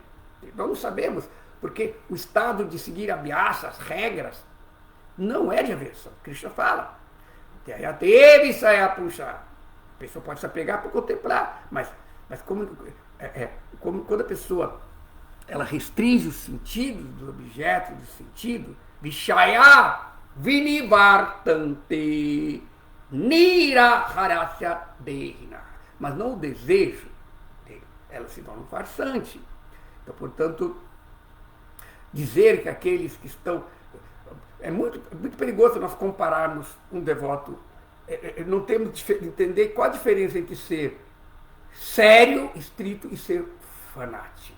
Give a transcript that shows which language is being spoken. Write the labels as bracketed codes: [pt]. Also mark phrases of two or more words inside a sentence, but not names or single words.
[pt] Nós não sabemos, porque o estado de seguir a abhyasa, as regras, não é de aversão. Krishna fala. A pessoa pode se apegar para contemplar, mas como quando a pessoa ela restringe os sentidos dos objetos, do sentido, [sa] Vishaya vinivartante niraharasya dehina. [pt] Mas não o desejo dele. Ela se torna um farsante. Então, portanto, dizer que aqueles que estão... É muito perigoso nós compararmos um devoto. Não temos de entender qual a diferença entre ser sério, estrito e ser fanático.